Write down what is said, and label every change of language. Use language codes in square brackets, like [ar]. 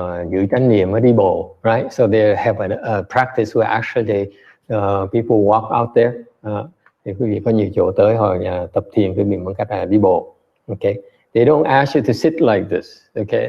[vi] Giữ chánh niệm với đi bộ. [en] Right. So they have a practice where actually people walk out there. [vi] Thì quý vị có nhiều chỗ tới họ tập thiền quý vị bằng cách là đi bộ. [en] Okay. They don't ask you to sit like this, okay?